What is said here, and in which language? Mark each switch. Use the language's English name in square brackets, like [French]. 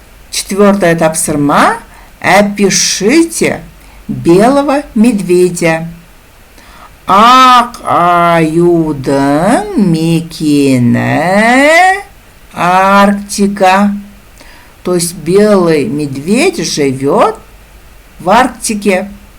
[Russian] Четвертое тапсырма опишите белого медведя. [Kazakh] Ақ аюдың мекені Арктика. [Russian] То есть белый медведь живет в Арктике.